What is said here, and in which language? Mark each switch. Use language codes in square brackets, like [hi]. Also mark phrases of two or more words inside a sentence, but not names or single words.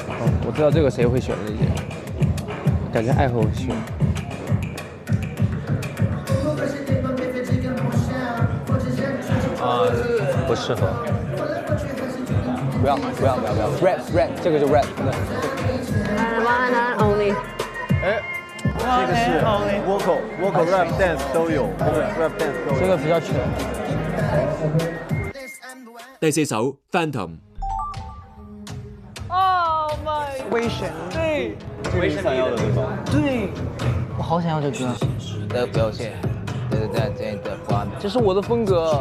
[zh] 我知道這個誰會選的，感覺愛和我選。不適合。不要 rap， 這個就 rap。 One and Only。哎，這個是 [en] vocal rap dance [zh] 都有 ， [en] rap dance [zh] 都有。這個比較全。第四首 Phantom。 [en] Oh my！ [zh] 危險。對。這個你想要的對吧？對。我好想要這歌。的表現。對，這是我的風格。